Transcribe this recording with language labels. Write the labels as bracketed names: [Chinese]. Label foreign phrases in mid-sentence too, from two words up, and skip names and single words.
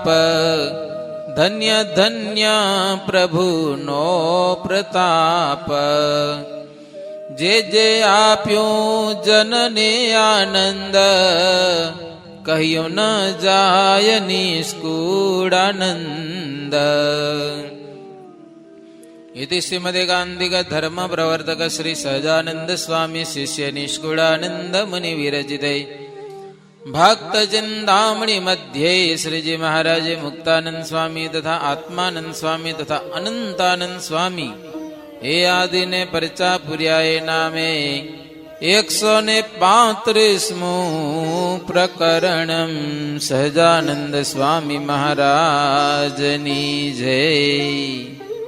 [Gujarati] ધન્ય ધન્ય પ્રભુનો પ્રતાપ. જે જે આપ્યું જનને આનંદ, કહ્યું ન જાય નિષ્કુળાનંદ. [Sanskrit] इति श्रीमदेकान्तिक धर्म प्रवर्तक श्री सहजानंद स्वामी शिष्य निष्कुळानंद मुनि विरचिते भक्त चिंतामणि मध्ये श्रीजी महाराज मुक्तानंद स्वामी तथा आत्मानंद स्वामी तथा अनंतानंद स्वामी [Gujarati] એ આદિને પરચા પુર્યાએ નામે 135મું [Sanskrit] પ્રકરણમ. [Gujarati] સહજાનંદ સ્વામી મહારાજની જય.